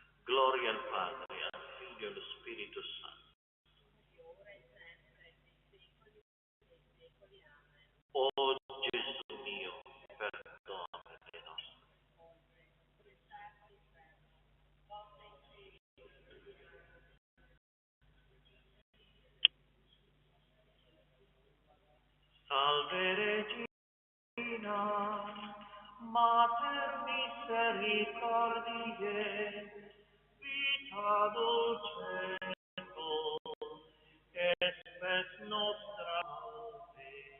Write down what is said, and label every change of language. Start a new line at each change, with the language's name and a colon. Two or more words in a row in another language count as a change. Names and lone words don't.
Italian: Gloria al Padre, al Figlio e allo Spirito Santo. O Gesù mio, perdona le nostre.
Latin: Salve Regina, Mater misericordiae, vita dulcedo, et spes nostra salve.